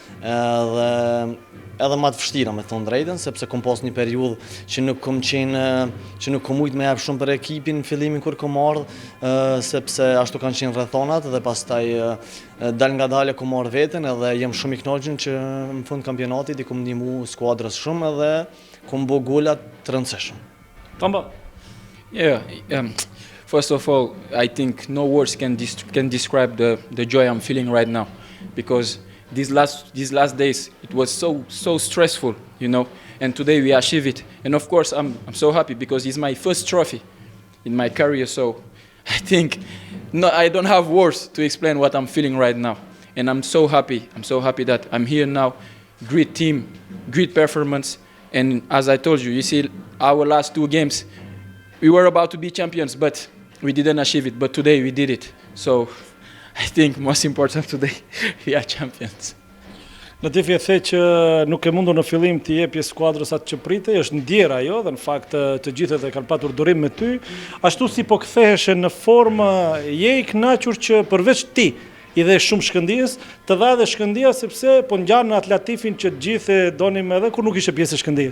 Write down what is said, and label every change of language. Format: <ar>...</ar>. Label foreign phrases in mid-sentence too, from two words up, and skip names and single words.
<sq>edhe më të vështira me thonë drejtën, sepse kom pas një periudhë që nuk kom ujtë me jap shumë për ekipin në fillimin kur kom ardhë, sepse ashtu kanë qenë rrethonat dhe pastaj dal nga dalë kom marrë veten, edhe jem shumë i kënaqur që në fund kampionatit i kom ndihmu skuadrës shumë edhe kom bë gola të rëndësishëm. Tamba.</sq> <en>Yeah, first of all, I think no words can describe the joy I'm feeling right now, because these last days it was so stressful, you know, and today we achieve it, and of course I'm so happy because it's my first trophy in my career. So I think I don't have words to explain what I'm feeling right now, and I'm so happy that I'm here now. Great team, great performance, and as I told you see our last 2 games we were about to be champions, but we didn't achieve it, but today we did it. So I think most important today, we are champions.</en> <sq>Latifi e the që nuk e mundur në fillim të jepje skuadrës atë që pritej, është ndjer ajo dhe në fakt të gjithët e kanë patur durim me ty. Ashtu si po ktheheshe në formë, je i kënaqur që përveç ti i dhe shumë Shkëndijës, të dha edhe Shkëndija sepse po ngjan në atë Latifin që të gjithë e donim edhe kur nuk ishe pjesë e Shkëndijës.</sq>